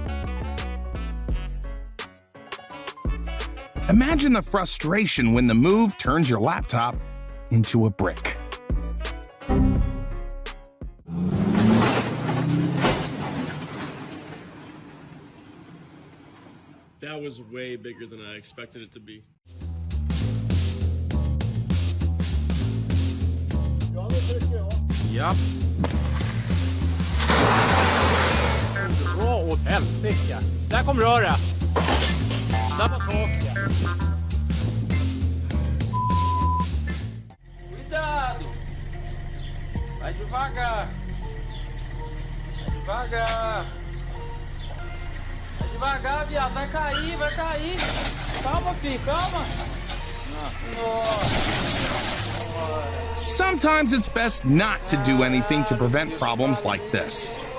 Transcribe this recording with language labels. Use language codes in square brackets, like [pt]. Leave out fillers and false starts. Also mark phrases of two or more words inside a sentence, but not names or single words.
[en] Imagine the frustration when the move turns your laptop into a brick. That was way bigger than I expected it to be. [sv] Ja. Dra åt helsike. Där kom röret. Samma sak. [pt] Cuidado! Vai devagar! Vai devagar! Vai devagar, viado! Vai cair, vai cair! Calma, filho, calma! [en] Sometimes it's best not to do anything to prevent problems like this.